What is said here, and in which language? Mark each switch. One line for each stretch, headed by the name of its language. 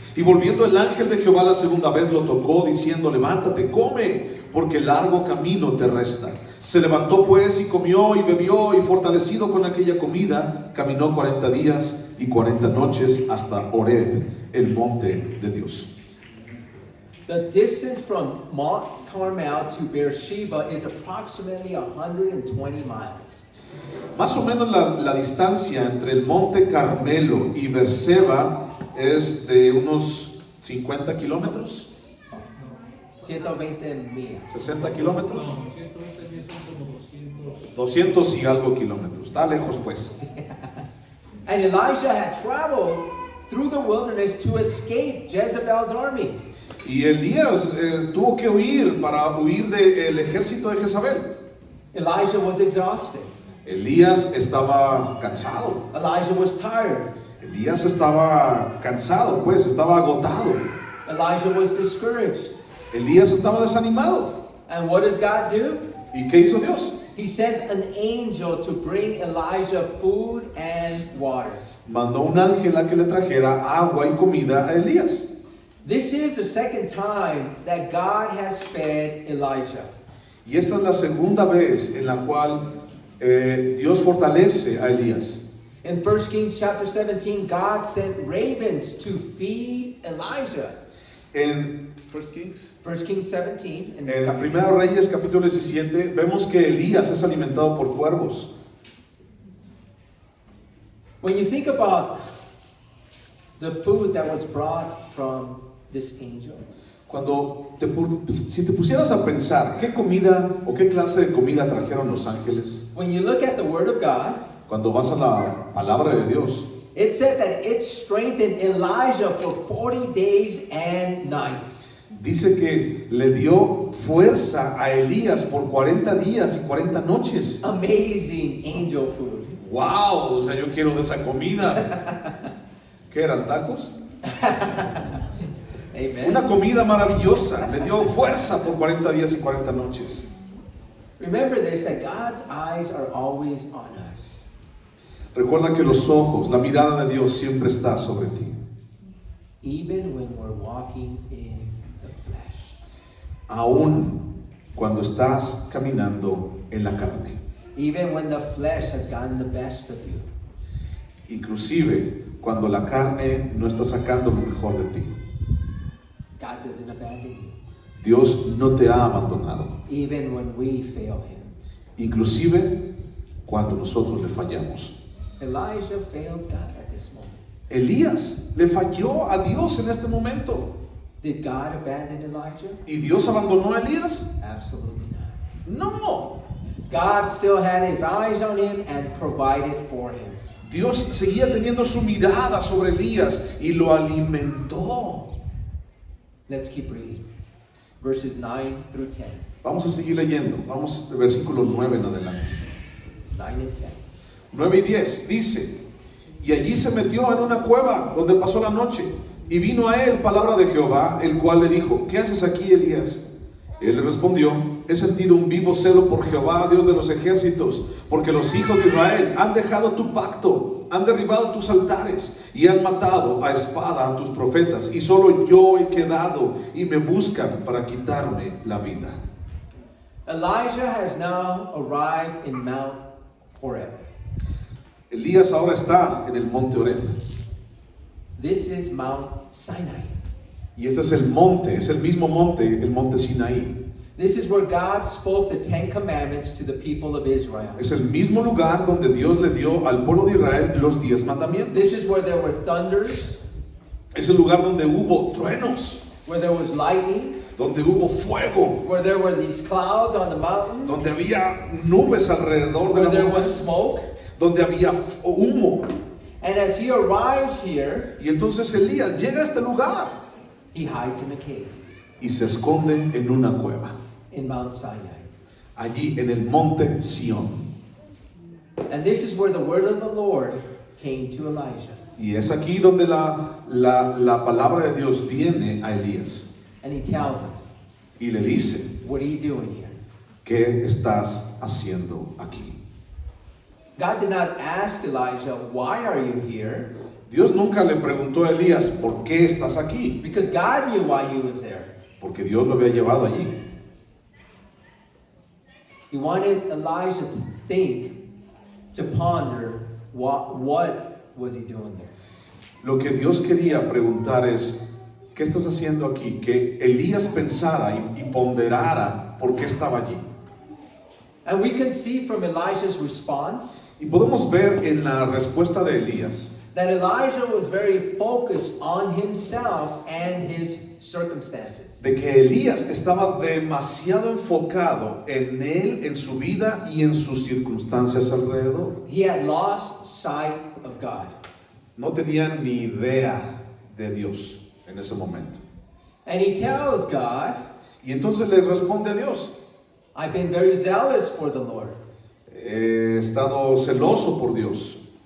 Spanish: Y volviendo el ángel de Jehová la segunda vez lo tocó, diciendo: Levántate, come, porque largo camino te resta. Se levantó pues y comió y bebió, y fortalecido con aquella comida, caminó 40 días y 40 noches hasta Horeb, el monte de Dios.
English: The distance from Mount Carmel to Beersheba is approximately 120 miles.
Spanish: Más o menos la distancia entre el monte Carmelo y Beerseba es de unos 50 kilómetros, 120 millas. 60 kilómetros, No, 120 mil son como 200. 200 y algo kilómetros. Está lejos pues.
English: And Elijah had traveled through the wilderness to escape Jezebel's army.
Spanish: Y Elías tuvo que huir para huir del ejército de Jezabel.
English: Elijah was exhausted.
Spanish: Elías estaba cansado.
English: Elijah was tired.
Spanish: Elías estaba cansado, pues, estaba agotado.
English: Elijah was discouraged.
Spanish: Elías estaba desanimado.
English: And what does God do?
Spanish: ¿Y qué hizo Dios?
English: He sends an angel to bring Elijah food and water.
Spanish: Mandó un ángel a que le trajera agua y comida a Elías.
English: This is the second time that God has fed Elijah.
Spanish: Y esta es la segunda vez en la cual Dios fortalece a Elías.
English: In 1 Kings chapter 17, God sent ravens to feed Elijah.
Spanish: En 1 Kings,
English: 1 Kings 17. In
Spanish: en Primero Reyes capítulo 17 vemos que Elías es alimentado por cuervos.
English: When you think about the food that was brought from this angel,
Spanish: Si te pusieras a pensar qué comida o qué clase de comida trajeron los ángeles,
English: when you look at the Word of God,
Spanish: cuando vas a la palabra de Dios,
English: it said that it strengthened Elijah for 40 days and nights.
Spanish: dice que le dio fuerza a Elías por 40 días y 40 noches.
English: Amazing angel food. ¡Wow!
Spanish: O sea, yo quiero de esa comida. ¿Qué eran, tacos? Amen. Una comida maravillosa. Le dio fuerza por 40 días y 40 noches.
English: Remember this, that God's eyes are always on us.
Spanish: Recuerda que los ojos, la mirada de Dios siempre está sobre ti.
English: Even when we're walking in the flesh.
Spanish: Aún cuando estás caminando en la carne.
English: Even when the flesh has gotten the best of you.
Spanish: Inclusive cuando la carne no está sacando lo mejor de ti.
English: God doesn't abandon you.
Spanish: Dios no te ha abandonado.
English: Even when we fail Him.
Spanish: Inclusive cuando nosotros le fallamos.
English: Elijah failed God at this moment.
Spanish: Elías le falló a Dios en este momento.
English: Did God abandon Elijah?
Spanish: ¿Y Dios abandonó a Elías?
English: Absolutely not.
Spanish: No.
English: God still had His eyes on him and provided for him.
Spanish: Dios seguía teniendo su mirada sobre Elías y lo alimentó.
English: Let's keep reading. Verses 9 through 10.
Spanish: Vamos a seguir leyendo. Vamos del versículo 9 en adelante.
English: 9 and 10.
Spanish: 9 y 10 dice: Y allí se metió en una cueva donde pasó la noche. Y vino a él palabra de Jehová, el cual le dijo: ¿qué haces aquí, Elías? Él le respondió: he sentido un vivo celo por Jehová, Dios de los ejércitos, porque los hijos de Israel han dejado tu pacto, han derribado tus altares y han matado a espada a tus profetas, y solo yo he quedado y me buscan para quitarme la vida.
English: Elijah has now arrived in Mount Horeb.
Spanish: Elías ahora está en el monte Horeb.
English: This is Mount Sinai.
Spanish: Y este es el monte, es el mismo monte, el monte Sinaí.
English: This is where God spoke the 10 commandments to the people of Israel.
Spanish: Es el mismo lugar donde Dios le dio al pueblo de Israel los 10 mandamientos.
English: This is where there were thunders,
Spanish: Es el lugar donde hubo truenos,
English: where there was lightning,
Spanish: donde hubo fuego,
English: where there were these clouds on the mountain,
Spanish: donde había nubes alrededor de
English: where
Spanish: la
English: there was
Spanish: montaña,
English: smoke.
Spanish: donde había humo.
English: And as he arrives here,
Spanish: Y entonces Elías llega a este lugar
English: he hides in a cave
Spanish: y se esconde en una cueva,
English: in Mount Sinai.
Spanish: allí en el monte Sión.
English: And this is where the word of the Lord came to Elijah.
Spanish: Y es aquí donde la palabra de Dios viene a Elías
English: And he tells him,
Spanish: y le dice:
English: what are you doing here?
Spanish: ¿qué estás haciendo aquí?
English: God did not ask Elijah, why are you here?
Spanish: Dios nunca le preguntó a Elías: ¿por qué estás aquí?
English: Because God knew why he was there.
Spanish: Porque Dios lo había llevado allí.
English: He wanted Elijah to think, to ponder, what was he doing there?
Spanish: Lo que Dios quería preguntar es: ¿qué estás haciendo aquí? Que Elías pensara y ponderara por qué estaba allí.
English: And we can see from Elijah's response
Spanish: Y podemos ver en la respuesta de Elías
English: that Elijah was very focused on himself and his circumstances.
Spanish: de que Elías estaba demasiado enfocado en él, en su vida y en sus circunstancias alrededor.
English: He had lost sight of God.
Spanish: No tenía ni idea de Dios en ese momento.
English: And he tells God,
Spanish: Y entonces le responde a Dios:
English: I've been very zealous for the Lord,
Spanish: he estado celoso por Dios